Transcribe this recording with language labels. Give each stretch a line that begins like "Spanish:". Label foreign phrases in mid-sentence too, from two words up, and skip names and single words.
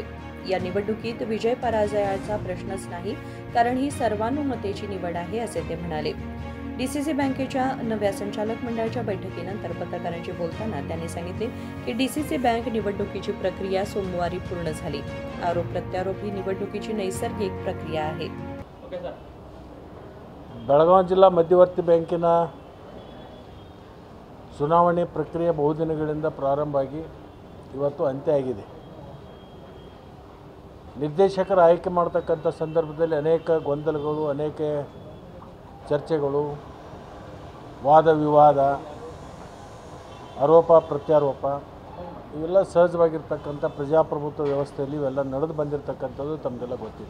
Marathi: या निवडणुकीत विजय पराजयाचा प्रश्नच नाही, कारण ही सर्वानुमतेची निवड आहे, असे ते म्हणाले। डीसीसी बँकेच्या नव्या संचालक मंडळाच्या बैठकीनंतर पत्रकारांशी बोलताना त्यांनी सांगितले की डीसीसी बँक निवडणुकीची प्रक्रिया सोमवारी पूर्ण झाली। आरोप प्रत्यारोप ही निवडणुकीची नैसर्गिक प्रक्रिया आहे।
Kannada: ಬೆಳಗಾವಿ ಜಿಲ್ಲಾ ಮಧ್ಯವರ್ತಿ ಬ್ಯಾಂಕಿನ ಚುನಾವಣೆ ಪ್ರಕ್ರಿಯೆ ಬಹುದಿನಗಳಿಂದ ಪ್ರಾರಂಭ ಆಗಿ ಇವತ್ತು ಅಂತ್ಯ ಆಗಿದೆ। ನಿರ್ದೇಶಕರ ಆಯ್ಕೆ ಮಾಡತಕ್ಕಂಥ ಸಂದರ್ಭದಲ್ಲಿ ಅನೇಕ ಗೊಂದಲಗಳು, ಅನೇಕ ಚರ್ಚೆಗಳು, ವಾದ ವಿವಾದ, ಆರೋಪ ಪ್ರತ್ಯಾರೋಪ ಇವೆಲ್ಲ ಸಹಜವಾಗಿರ್ತಕ್ಕಂಥ ಪ್ರಜಾಪ್ರಭುತ್ವ ವ್ಯವಸ್ಥೆಯಲ್ಲಿ ಇವೆಲ್ಲ ನಡೆದು ಬಂದಿರತಕ್ಕಂಥದ್ದು ತಮಗೆಲ್ಲ ಗೊತ್ತಿದೆ।